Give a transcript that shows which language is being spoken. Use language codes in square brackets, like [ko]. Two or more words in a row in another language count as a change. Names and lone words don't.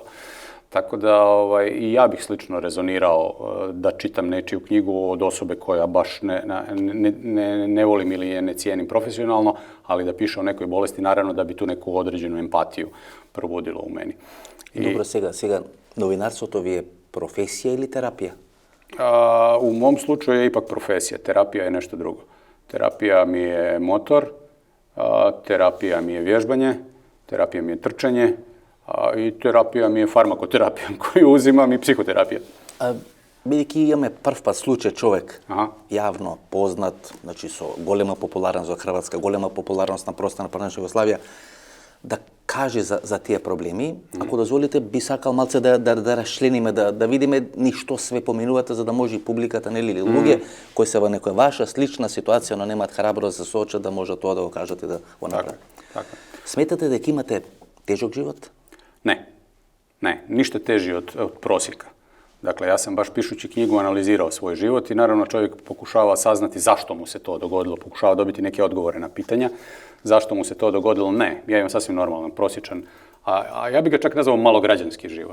[hr] Tako da i ja bih slično rezonirao da čitam nečiju knjigu od osobe koja baš ne volim ili je ne cijenim profesionalno, ali da piše o nekoj bolesti, naravno da bi tu neku određenu empatiju probudilo u meni. Dobro, [mk] сега новинарството ви е професија или терапија? [hr] U mom slučaju je ipak profesija, terapija je nešto drugo. Terapija mi je motor, terapija mi je vježbanje, terapija mi je trčanje i terapija mi je farmakoterapija koju uzimam i psihoterapija. [mk] Бидејќи имаме прв пат случај човек, јавно познат, значи со голема популарност во Хрватска, голема популарност на просторна бивша Југославија, да каже за тие проблеми. Ако дозволите, би сакал малце да рашлениме, да видиме ни што све поминувате, за да може и публиката, нели, или луѓе кои се во некоја ваша слична ситуација, но немаат храброст да се соочат, да може тоа да го кажат и да го направат. Сметате дека имате тежок живот? [hr] Ne, ništa teži od prosjeka. Dakle, ja sam baš pišući knjigu analizirao svoj život i naravno čovjek pokušava saznati zašto mu se to dogodilo, pokušava dobiti neke odgovore na pitanja. Zašto mu se to dogodilo? Ne, ja imam sasvim normalan, prosječan, a ja bih ga čak nazvao malograđanski život.